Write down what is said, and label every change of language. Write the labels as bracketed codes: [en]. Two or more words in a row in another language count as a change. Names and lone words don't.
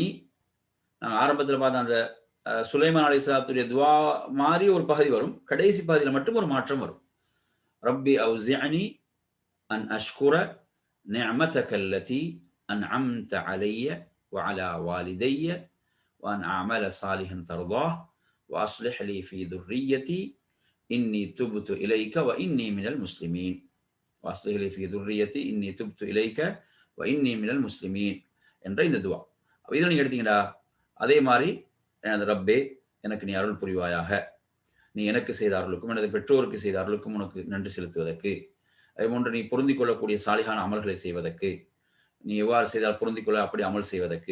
[ta] நாங்கள் ஆரம்பத்தில் பார்த்த அந்த சுலைமான் அலைஹிஸ்ஸலாத்துடைய துவா மாதிரி ஒரு பகுதி வரும், கடைசி பகுதியில் மட்டும் ஒரு மாற்றம் வரும். [ar] رب أوزعني أن أشكر نعمتك التي أنعمت علي وعلى والدي وأن أعمل صالحا ترضاه وأصلح لي في ذريتي إني تبت إليك وإني من المسلمين وأصلح لي في ذريتي إني تبت إليك وإني من المسلمين [ta] என்ற இந்த துவா. அப்ப இதில் நீங்க எடுத்தீங்கன்னா, அதே மாதிரி எனது ரப்பே, எனக்கு நீ அருள் புரிவாயாக, நீ எனக்கு செய்த அருளுக்கும் எனது பெற்றோருக்கு செய்த அருளுக்கும் உனக்கு நன்றி செலுத்துவதற்கு, அதே போன்று நீ பொருந்திக் கொள்ளக்கூடிய சாலிகான அமல்களை செய்வதற்கு, நீ எவ்வாறு செய்தால் பொருந்திக் கொள்ள அப்படி அமல் செய்வதற்கு.